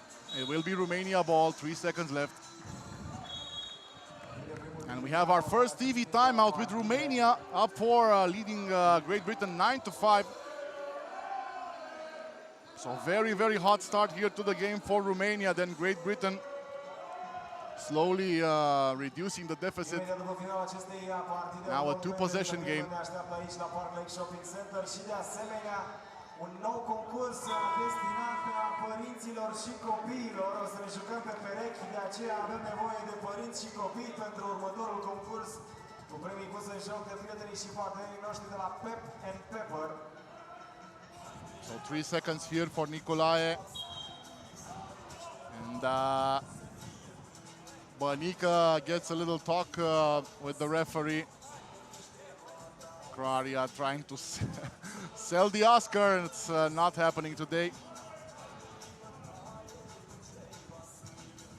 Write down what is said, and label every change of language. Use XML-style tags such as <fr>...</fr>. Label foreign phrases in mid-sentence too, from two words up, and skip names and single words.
<en>It will be Romania ball, 3 seconds left. And we have our first TV timeout with Romania up for leading Great Britain 9-5. So very, very hot start here to the game for Romania. Then Great Britain slowly reducing the deficit. Now a 2-possession game.</en> <ro>Un nou concurs destinat părinților și copiilor. O să ne jucăm pe perechi, de aceea avem nevoie de părinți și copii pentru următorul concurs cu premii puse în joc de prietenii și partenerii noștri de la Pep and Pepper.</ro> <en>So 3 seconds here for Nicolae. And Banica gets a little talk with the referee. Gradia trying to sell the Oscar, and it's not happening today.</en>